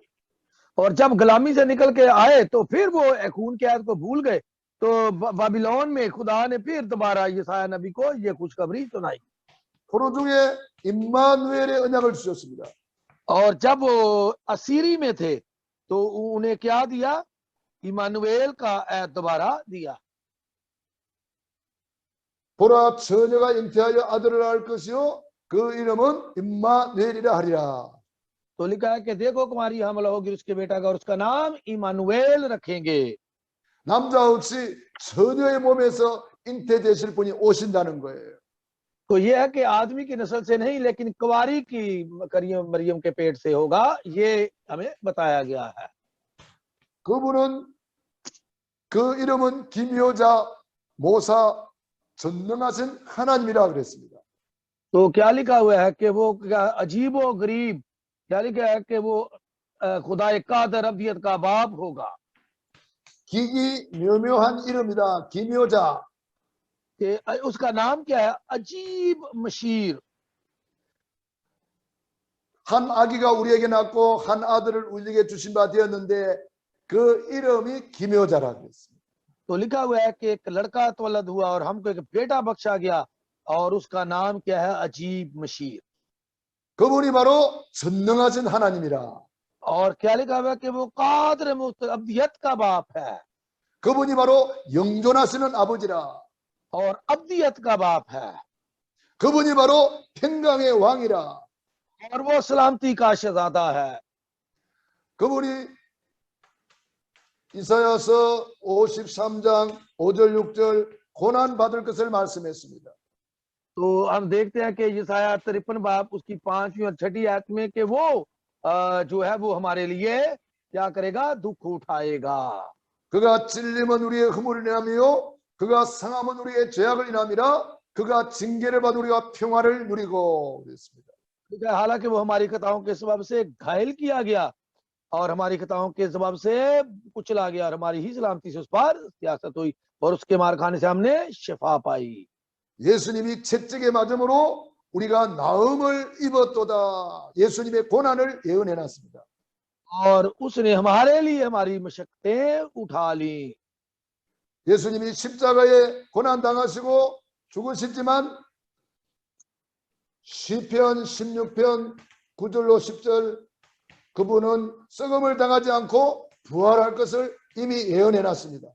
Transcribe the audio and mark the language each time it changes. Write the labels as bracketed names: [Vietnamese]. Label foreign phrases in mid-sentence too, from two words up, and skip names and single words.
[Urdu] اور جب غلامی سے نکل کے آئے تو پھر وہ خون کے عہد کو بھول گئے. تو بابل میں خدا نے پھر دوبارہ یسعیاہ نبی کو یہ خوشخبری سنائی. [Korean] 포로 중에 임마누엘의 언약을 주셨습니다. [Urdu] اور جب وہ اسیری میں تھے تو انہیں کیا دیا? عمانوایل کا عہد دوبارہ دیا. [Korean] 보라 처녀가 잉태하여 아들을 낳을 것이요 그 이름은 임마누엘이라 하리라. [Urdu] تو لکھا ہے کہ دیکھو کنواری حاملہ ہوگی، اس کے بیٹا کا، اور اس کا نام عمانوایل رکھیں گے. [Korean] 남자 없이 처녀의 몸에서 잉태되실 분이 오신다는 거예요. [Urdu] تو یہ ہے کہ آدمی کی نسل سے نہیں، لیکن کنواری کی مریم کے پیٹ سے ہوگا، یہ ہمیں بتایا گیا ہے. [Korean] 그분은 그 이름은 기묘자, 모사, 전능하신 하나님이라 그랬습니다. [Urdu] تو کیا لکھا ہوا ہے کہ وہ کیا عجیب و غریب، کیا لکھا ہے کہ وہ خدا قادر ابدیت کا باپ ہوگا. [Korean] 기기 묘묘한 이름이다. 기묘자. [Urdu] کہ اس کا نام کیا ہے؟ عجیب مشیر. [Korean] 한 아기가 우리에게 낳고 한 아들을 우리에게 주신 바 되었는데 그 이름이 기묘자라 그랬습니다. [Urdu] تو لکھا ہوا ہے کہ ایک لڑکا تولد ہوا اور ہم کو ایک بیٹا بخشا گیا، اور اس کا نام کیا ہے? عجیب مشیر. [Korean] 그분이 바로 전능하신 하나님이라. [Urdu] اور کیا لکھا ہوا ہے کہ وہ قادر ابدیت کا باپ ہے, [Korean] 그분이 바로 영존하시는 아버지라. [Urdu] اور ابدیت کا باپ ہے, [Korean] 그분이 바로 평강의 왕이라. [Urdu] اور وہ سلامتی کا شہزادہ ہے. [Korean] 그분이 이사야서 53장 5절 6절 고난 받을 것을 말씀했습니다. [Urdu] تو ہم دیکھتے ہیں کہ یسعیاہ 53 باب اس کی 5ویں اور 6ٹھی آیت میں کہ وہ جو ہے وہ ہمارے لیے کیا کرے گا? دکھ اٹھائے گا. [Korean] 그가 찔림은 우리의 허물을 인함이요 그가 상함은 우리의 죄악을 인함이라. 그가 징계를 받아 우리가 평화를 누리고 그랬습니다. [Urdu] حالانکہ وہ ہماری خطاؤں کے سبب سے گھائل کیا گیا اور ہماری خطاؤں کے سبب سے کچلا گیا اور ہماری ہی سلامتی سے اس پر سیاست ہوئی. اور اس کے مار کھانے سے ہم نے شفا پائی. [Korean] 예수님이 채찍에 맞음으로 우리가 나음을 입었도다. 예수님의 고난을 예언해 놨습니다. [Urdu] اور اس نے ہمارے لیے ہماری مشقتیں اٹھا لی. [Korean] 예수님이 십자가에 고난 당하시고 죽으셨지만 시편 16편 9절로 10절 그분은 썩음을 당하지 않고 부활할 것을 이미 예언해 놨습니다.